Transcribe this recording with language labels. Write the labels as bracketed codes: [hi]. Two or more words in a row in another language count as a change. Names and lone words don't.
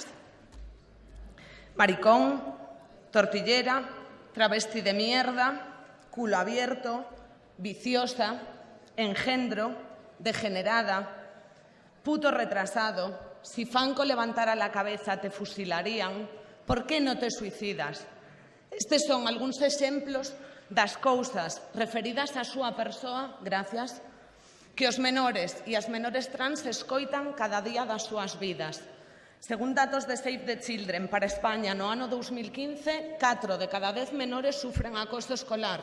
[es] Maricón, tortillera, travesti de mierda, culo abierto, viciosa, engendro, degenerada, puto retrasado. Si Franco levantara la cabeza te fusilarían. [gl] Por que non te suicidas? Estes son algúns exemplos das cousas referidas á súa persoa, gracias, que os menores e as menores trans escoitan cada día das súas vidas. Según datos de Save the Children para España no ano 2015, 4 de cada 10 menores sufren acoso escolar.